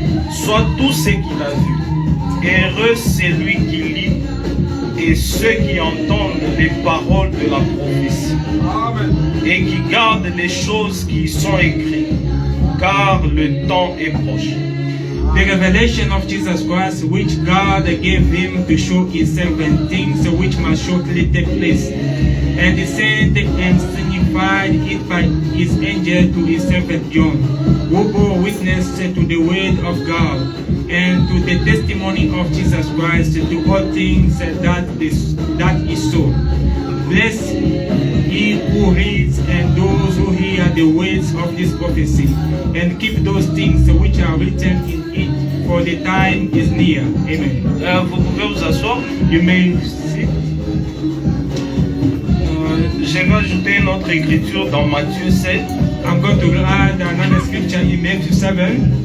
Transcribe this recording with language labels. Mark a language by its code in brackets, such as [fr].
[fr] Soit tout ce qu'il a vu. Heureux celui qui lit et ceux qui entendent les paroles de la prophétie et qui gardent les choses qui y sont écrites, car le temps est proche. [en] the revelation of Jesus Christ, which God gave him to show his servant things which must shortly take place. And he sent and signified it by his angel to his servant John, who bore witness to the word of God and to the testimony of Jesus Christ, to all things that he saw. Blessed he who reads and those who hear the words of this prophecy, and keep those things which are written in it, for the time is near. Amen. [fr] Vous pouvez vous asseoir. [en] You may sit. [fr] Je vais ajouter une autre écriture dans Matthieu 7. [en] I'm going to add another scripture in Matthew 7,